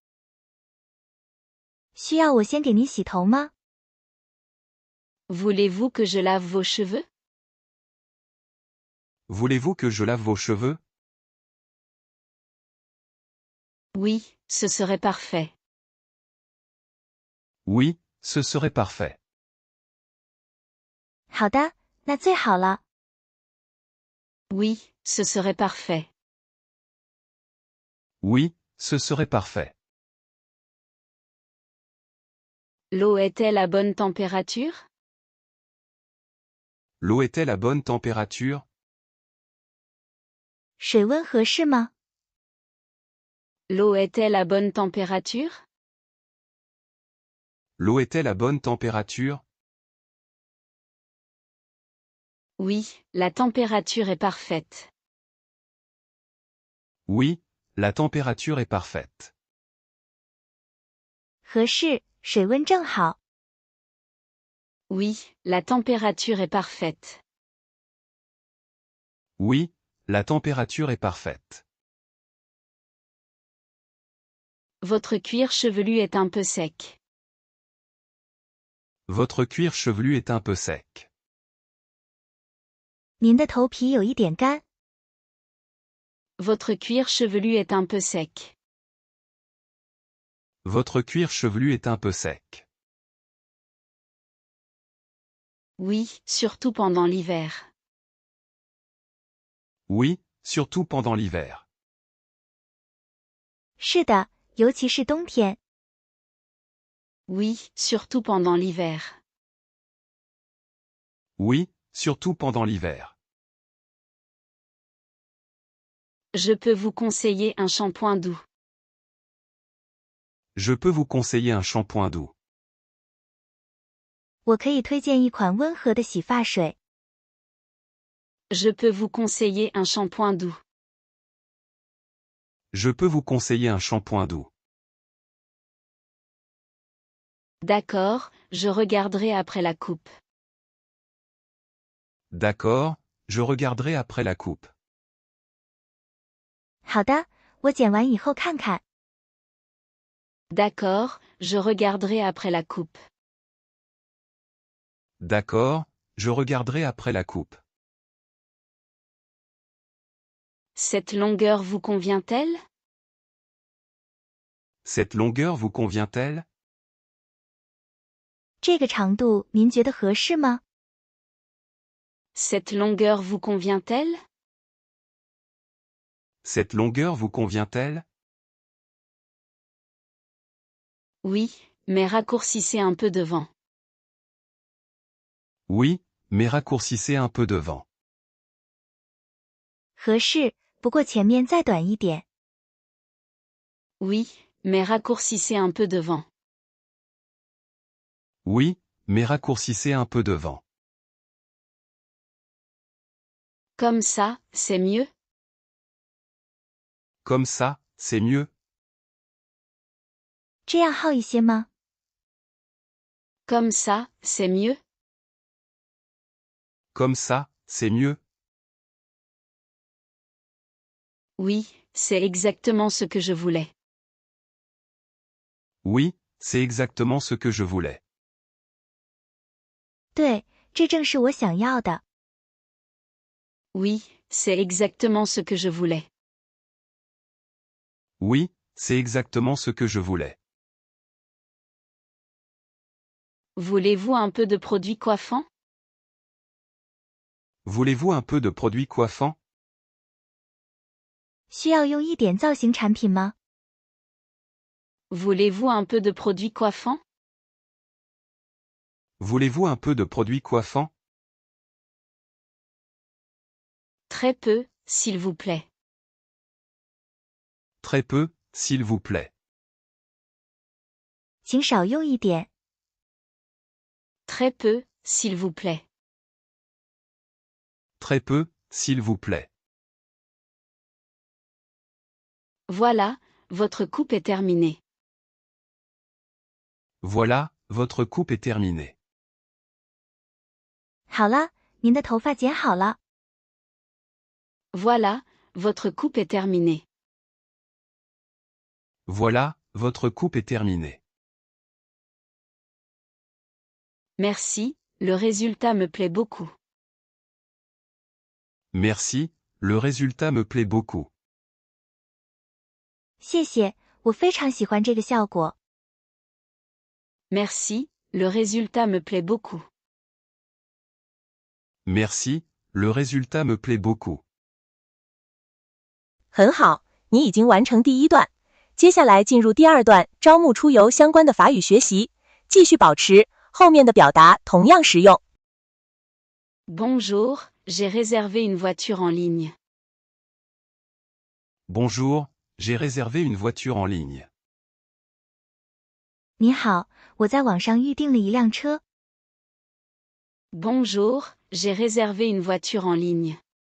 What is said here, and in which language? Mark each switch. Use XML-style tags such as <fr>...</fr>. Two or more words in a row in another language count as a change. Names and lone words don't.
<zh>需要我先给您洗头吗？</zh> <fr>Voulez-vous que je lave vos cheveux? Voulez-vous que je lave vos cheveux? Oui, ce serait parfait. Oui, ce serait parfait.</fr> <zh>好的，那最好了。</zh> <fr>Oui, ce serait parfait. Oui, ce serait parfait. L'eau est-elle à bonne température? L'eau est-elle à bonne température?</fr> <zh>水温合适吗？</zh> <fr>L'eau est-elle à bonne température? L'eau est-elle à bonne température? Oui, la température est parfaite. Oui, la température est parfaite.</fr> <zh>合适，水温正好。</zh> <fr>Oui, la température est parfaite. Oui, la température est parfaite. Votre cuir chevelu est un peu sec. Votre cuir chevelu est un peu sec.</fr> <zh>您的头皮有一点干。</zh> <fr>Votre cuir chevelu est un peu sec. Votre cuir chevelu est un peu sec. Oui, surtout pendant l'hiver. Oui, surtout pendant l'hiver.</fr> <zh>是的，尤其是冬天。</zh> <fr>Oui, surtout pendant l'hiver. Oui, surtout pendant l'hiver. Je peux vous conseiller un shampoing doux. Je peux vous conseiller un shampoing doux.</fr> <zh>我可以推荐一款温和的洗发水。</zh> <fr>Je peux vous conseiller un shampoing doux. Je peux vous conseiller un shampoing doux. D'accord, je regarderai après la coupe. D'accord, je regarderai après la coupe.</fr> <zh>好的，我剪完以后看看。</zh> <fr>D'accord, je regarderai après la coupe. D'accord, je regarderai après la coupe. Cette longueur vous convient-elle? Cette longueur vous convient-elle?</fr> <zh>这个长度您觉得合适吗？</zh> <fr>Cette longueur vous convient-elle? Cette longueur vous convient-elle? Oui, mais raccourcissez un peu devant. Oui, mais raccourcissez un peu devant.</fr> <zh>合适，不过前面再短一点。</zh> <fr>Oui, mais raccourcissez un peu devant. Oui, mais raccourcissez un peu devant. Comme ça, c'est mieux? Comme ça, c'est mieux?</fr> <zh>这样好一些吗？</zh> <fr>Comme ça, c'est mieux? Comme ça, c'est mieux? Oui, c'est exactement ce que je voulais. Oui, c'est exactement ce que je voulais.</fr> <zh>对，这正是我想要的。</zh> <fr>Oui, c'est exactement ce que je voulais. Oui, c'est exactement ce que je voulais. Voulez-vous un peu de produit coiffant? Voulez-vous un peu de produit coiffant?</fr> <zh>需要用一点造型产品吗？</zh> <fr>Voulez-vous un peu de produit coiffant? Voulez-vous un peu de produit coiffant? Très peu, s'il vous plaît. Très peu, s'il vous plaît.</fr> <zh>请少用一点。</zh> <fr>Très peu, s'il vous plaît. Très peu, s'il vous plaît. Voilà, votre coupe est terminée. Voilà, votre coupe est terminée.</fr> <zh>好了，您的头发剪好了。</zh> <fr>Voilà, votre coupe est terminée. Voilà, votre coupe est terminée. Merci, le résultat me plaît beaucoup. Merci, le résultat me plaît beaucoup.</fr> <zh>谢谢，我非常喜欢这个效果。</zh> <fr>Merci, le résultat me plaît beaucoup. Merci, le résultat me plaît beaucoup.</fr> <zh>很好，你已经完成第一段，接下来进入第二段招募出游相关的法语学习，继续保持，后面的表达同样实用。</zh> <fr>Bonjour, j'ai réservé une voiture en ligne. Bonjour, j'ai réservé une voiture en ligne.</fr> <zh>你好，我在网上预订了一辆车。</zh> <fr>Bonjour, j'ai réservé une voiture en ligne.</fr>